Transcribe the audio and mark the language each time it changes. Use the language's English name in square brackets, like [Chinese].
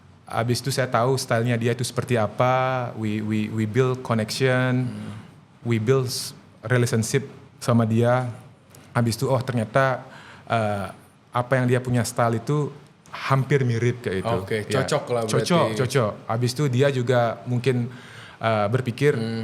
[Indonesian] Habis itu saya tahu stylenya dia itu seperti apa. [English] We build connection, we build relationship [Indonesian] sama dia. Habis itu ternyata apa yang dia punya style itu hampir mirip kayak itu. Cocok lah berarti. Cocok. Habis itu dia juga mungkin berpikir